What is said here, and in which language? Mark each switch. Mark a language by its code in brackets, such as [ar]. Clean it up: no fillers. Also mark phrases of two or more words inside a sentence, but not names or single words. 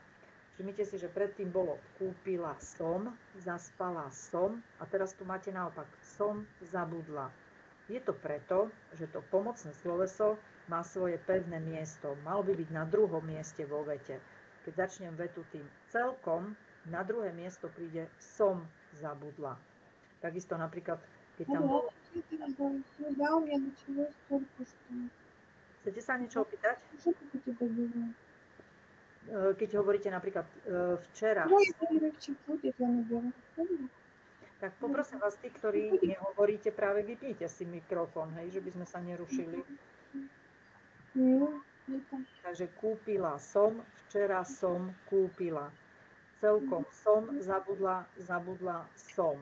[sk] Všimnite si, že predtým bolo kúpila som, zaspala som a teraz tu máte naopak som zabudla. Je to preto, že to pomocné sloveso má svoje pevné miesto. Malo by byť na druhom mieste vo vete. Keď začnem vetu tým celkom, na druhé miesto príde som zabudla. Takisto napríklad, keď tam bolo... [ru] Да, у меня началось только что. [sk] Chcete sa niečo opýtať? [ru] Что как у тебя было? [sk] Keď hovoríte napríklad včera... [ru] Ну, я перерывчик будет, я наберу. [sk] Tak poprosím vás, tí, ktorí nehovoríte, práve vypnite si mikrofón, hej, že by sme sa nerušili. Takže kúpila som, včera som kúpila. Celkom som zabudla, zabudla som.